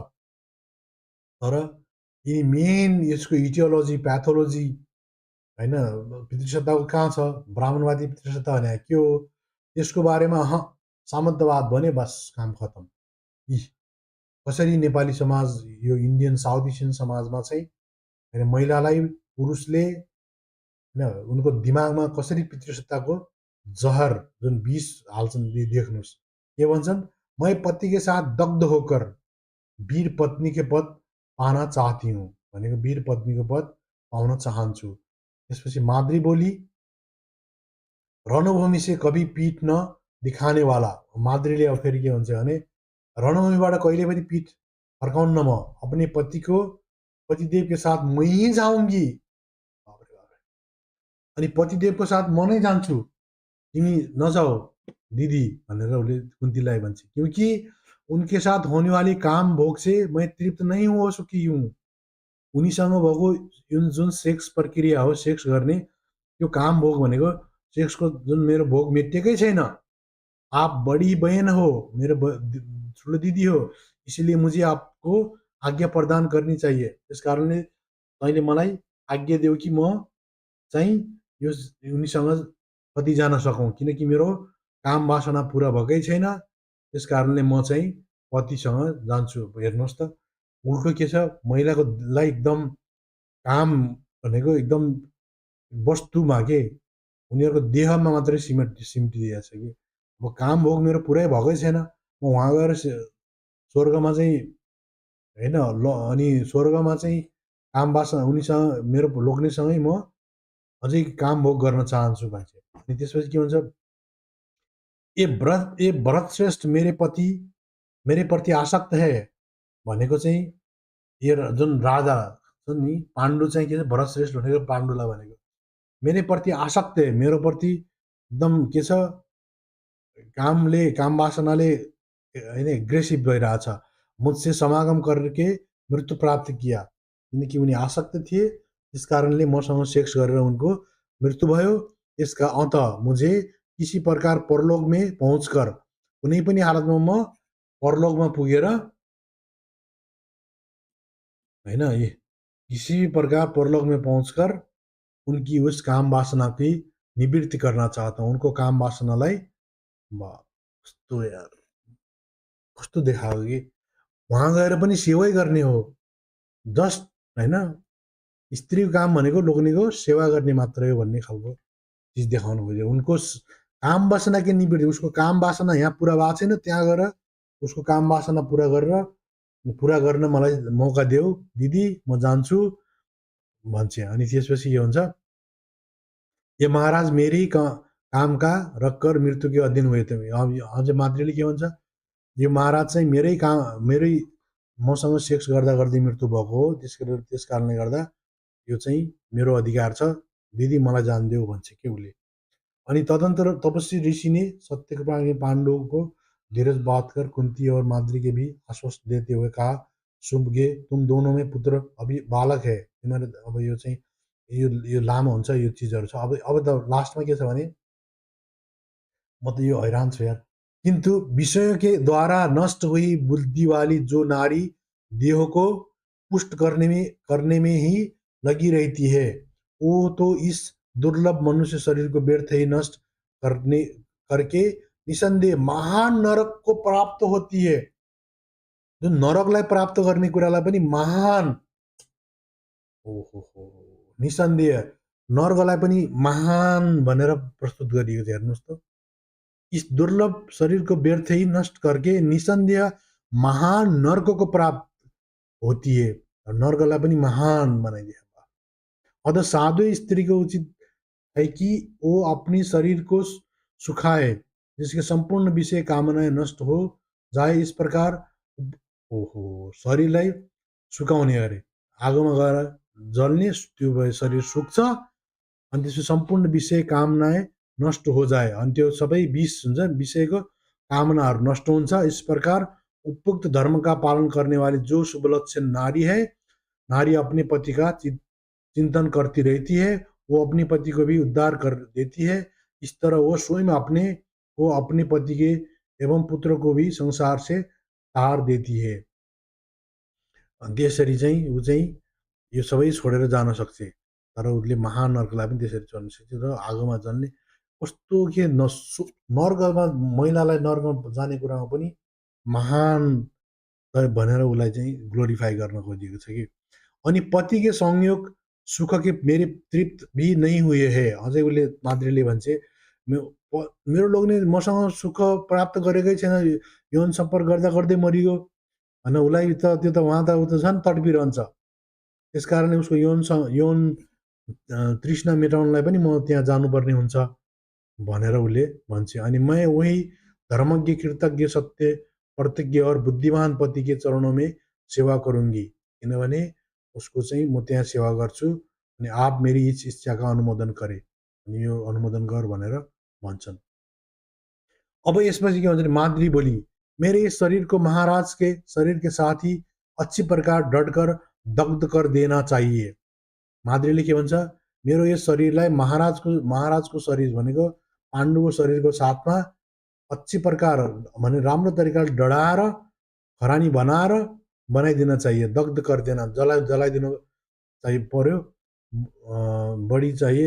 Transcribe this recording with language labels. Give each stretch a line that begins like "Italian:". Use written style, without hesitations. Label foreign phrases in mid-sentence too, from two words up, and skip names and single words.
Nepali: तर यी मेन यसको
English: etiology pathology
Nepali: होइन, पितृसत्ताको कहाँ छ, ब्राह्मणवादी पितृसत्ता भने के हो, त्यसको बारेमा सामन्तवाद भने बस काम खतम। यी कसरी नेपाली समाज, यो
English: Indian South Asian
Nepali: समाजमा चाहिँ होइन महिलालाई पुरुषले होइन उनको दिमागमा कसरी पितृसत्ताको जहर जुन विष हाल्छन् देख्नुहोस्। के भन्छन्,
Hindi: मै पति के साथ दग्ध होकर वीर पत्नी के पद पाना चाहती हूँ
Nepali: भनेको वीर पत्नीको पद पाउन चाहन्छु।
Hindi: त्यसपछि माद्री बोली, रणभूमि से कभी पीठ न दिखानेवाला।
Nepali: माद्रीले अब फेरि के भन्छ भने रणभूमिबाट कहिले पनि पीठ फर्काउन्न म,
Hindi: अपने पतिदेव के साथ मै जाऊँगी।
Nepali: अनि पतिदेवको साथ म नै जान्छु, तिमी नजाऊ दिदी भनेर उसले कुन्तीलाई भन्छ।
Hindi: क्योंकि उनके साथ होने वाली काम भोग से मैं तृप्त नहीं हो सकी हूँ।
Nepali: उनीसँग भएको जुन सेक्स प्रक्रिया हो, सेक्स गर्ने त्यो काम भोग भनेको सेक्सको जुन मेरो भोग मेटिएकै छैन।
Hindi: आप बड़ी बहन हो,
Nepali: मेरो ठुलो दिदी हो,
Hindi: इसलिए मुझे आपको आज्ञा प्रदान करनी चाहिए।
Nepali: त्यस कारणले तैँले मलाई आज्ञा देऊ कि म चाहिँ यो उनीसँग कति जान सकौँ, किनकि मेरो काम वासना पुरा भएकै छैन। त्यस कारणले म चाहिँ पतिसँग जान्छु। हेर्नुहोस् त उल्टो के छ, महिलाको लाई एकदम काम भनेको एकदम वस्तुमा के उनीहरूको देहमा मात्रै सिमटिदिएको छ कि अब काम भोग मेरो पुरै भएकै छैन, म उहाँ गएर स्वर्गमा चाहिँ होइन अनि स्वर्गमा चाहिँ काम वासना उनीसँग मेरो लोग्नेसँगै म अझै काम भोग गर्न चाहन्छु भन्छ। अनि त्यसपछि के हुन्छ, ए भरत श्रेष्ठ
Hindi: मेरे प्रति आसक्त है
Nepali: भनेको चाहिँ यो जुन राजा छन् नि पाण्डु चाहिँ के छ, भरत श्रेष्ठ भनेको पाण्डुलाई भनेको
Hindi: मेरे प्रति आसक्त है,
Nepali: मेरो प्रति एकदम के छ, काम वासनाले होइन एग्रेसिभ भइरहेछ।
Hindi: मुझसे समागम करके मृत्यु प्राप्त किया,
Nepali: किनकि उनी आसक्त थिए, त्यस कारणले मसँग सेक्स गरेर उनको मृत्यु भयो।
Hindi: यसका अन्त मुझे किसी प्रकार परलोक में पहुँचकर,
Nepali: कुनै पनि हालतमा म परलोकमा पुगेर होइन
Hindi: किसी प्रकार परलोक में पहुँचकर उनकी उस काम वासना की निवृत्ति करना चाहता हूँ।
Nepali: उनको काम वासनालाई कस्तो यार कस्तो देखायो कि उहाँ गएर पनि सेवै गर्ने हो, जस्ट होइन स्त्रीको काम भनेको लोग्नेको सेवा गर्ने मात्रै हो भन्ने खालको चिज देखाउनु खोज्यो। उनको काम वासना के निवृत्ति, उसको काम वासना यहाँ पुरा भएको छैन, त्यहाँ गएर उसको काम वासना पुरा गर्न मलाई मौका देऊ दिदी, म जान्छु भन्छ। अनि त्यसपछि के हुन्छ,
Hindi: ये महाराज मेरै काम का रखकर मृत्यु के अधीन हुए थे।
Nepali: अझ माद्रीले के भन्छ, यो महाराज चाहिँ मेरै मसँग सेक्स गर्दा गर्दै मृत्यु भएको हो, त्यस कारणले गर्दा यो चाहिँ मेरो अधिकार छ, दिदी मलाई जान्देऊ भन्छ के उसले।
Hindi: अनि तदंतर तपस्वी ऋषि ने सत्यप्रज्ञ पांडवों को धीरज बात कर कुंती और माद्री के भी आश्वस्त देते हुए कहा, सुम्भगे तुम दोनों में पुत्र अभी बालक है,
Nepali: तिमीहरू अब यो चाहिँ यो लामो हुन्छ यो चिजहरू छ। अब त लास्टमा के छ भने म त यो हैरान छु यार,
Hindi: किंतु विषयों के द्वारा नष्ट हुई बुद्धि वाली जो नारी देह को पुष्ट करने में ही लगी रहती है, वो तो इस दुर्लभ मनुष्य शरीर को व्यर्थ ही नष्ट करके निसन्देह महान नरक को प्राप्त होती है।
Nepali: जो नरकलाई प्राप्त गर्ने कुरालाई पनि महान, निसन्देह नरकलाई पनि महान भनेर प्रस्तुत गरिएको छ। हेर्नुहोस् त,
Hindi: इस दुर्लभ शरीर को व्यर्थ ही नष्ट करके निसन्देह महान नर्क को प्राप्त होती है,
Nepali: नर्कलाई पनि महान बनाइदिए।
Hindi: अतः साधु स्त्री को उचित है कि वो अपने शरीर को सुखाए, जिसके संपूर्ण विषय कामनाएं नष्ट हो जाए। इस प्रकार
Nepali: शरीरलाई सुकाउने गरे, आगोमा गएर जल्ने, त्यो शरीर सुक्छ, अनि त्यसको
Hindi: सम्पूर्ण विषय कामनाएं नष्ट हो जाए,
Nepali: अनि त्यो सबै विष हुन्छ, विषयको कामनाहरू नष्ट हुन्छ।
Hindi: इस प्रकार उपयुक्त धर्म का पालन करने वाली जो शुभ लक्षण नारी है, नारी अपने पति का चिंतन करती रहती है, वो अपने पति को भी उद्धार कर देती है। इस तरह वो अपने पति के एवं पुत्र को भी संसार से तार देती है।
Nepali: त्यसरी चाहिँ ऊ चाहिँ यो सबै छोडेर जान सक्छ, तर उसले महानर्कलाई पनि त्यसरी चढ्न सक्छ र आगोमा जल्ने कस्तो के नर्कमा महिलालाई नर्कमा जाने कुरामा पनि महान भनेर उसलाई चाहिँ ग्लोरिफाई गर्न खोजिएको छ कि।
Hindi: अनि पति के संयोग सुख के मेरे तृप्त भी नहीं हुए है,
Nepali: अझै उसले माद्रीले भन्छे मेरो लोग्ने मसँग सुख प्राप्त गरेकै छैन, यौन सम्पर्क गर्दा गर्दै मरियो होइन। उसलाई त त्यो त उहाँ त ऊ त झन् तडपिरहन्छ। त्यस कारणले उसको यौन तृष्णा मेटाउनलाई पनि म त्यहाँ जानुपर्ने हुन्छ भनेर उसले भन्छ।
Hindi: अनि मैं वही धर्मज्ञ कृतज्ञ सत्य प्रतिज्ञ और बुद्धिमान पति के चरणों में सेवा करूंगी,
Nepali: किनभने उसको चाहिँ म त्यहाँ सेवा गर्छु अनि
Hindi: आप मेरी इस इच्छाका अनुमोदन करे,
Nepali: अनि यो अनुमोदन गर भनेर भन्छन्। अब यसपछि के भन्छ भने
Hindi: माद्री बोली, मेरे इस शरीर को महाराज के शरीर के साथ ही अच्छी प्रकार डटकर दग्ध कर देना चाहिए।
Nepali: माद्रीले के भन्छ, मेरो यस शरीरलाई महाराजको शरीर भनेको पाण्डुको शरीरको साथमा
Hindi: अच्छी प्रकार
Nepali: भने राम्रो तरिकाले डढाएर खरानी बनाइदिन चाहिए,
Hindi: दग्ध कर देना,
Nepali: जलाइदिनु चाहिँ पर्यो, बढी चाहिए।